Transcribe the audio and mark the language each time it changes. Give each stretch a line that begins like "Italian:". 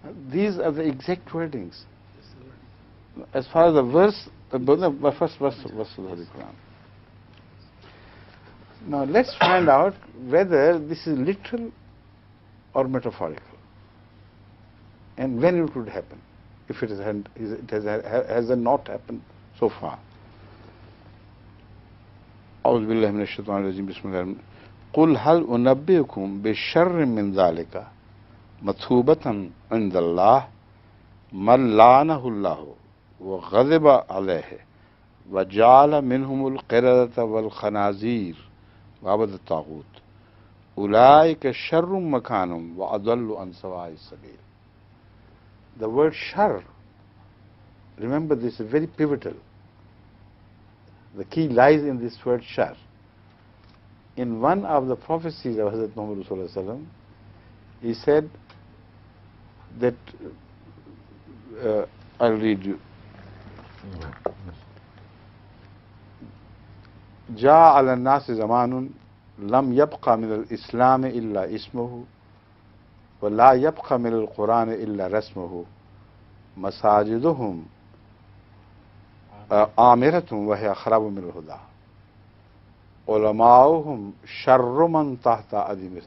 English: These are the exact wordings. As far as the verse, the first verse of the Holy Quran. Now let's find out whether this is literal or metaphorical, and when it would happen, if it has not happened so far.
Arabic: أعوذ بالله من الشيطان الرجيم بسم الله قل هل أنبئكم بشر من ذلك مثوبة عند الله من لعنه الله وغضب عليه وَجَعَلَ مِنْهُمُ الْقِرَدَةَ وَالْخَنَازِيرَ وَعَبَدَ الطَّاغُوتِ أُولَٰئِكَ شَرٌّ مَكَانًا وَأَضَلُّ عَنْ سَوَاءِ السَّبِيلِ.
English: The word shar, remember this is very pivotal. The key lies in this word shar. In one of the prophecies of Hazrat Muhammad Sallallahu Alaihi Wasallam, he said that, I'll read you.
Arabic: جاء على الناس زمان لم يبقى من الإسلام إلا اسمه ولا يبقى من القرآن إلا رسمه مساجدهم آمرة وهي خراب من الهدى علماؤهم شر من تحت أديم.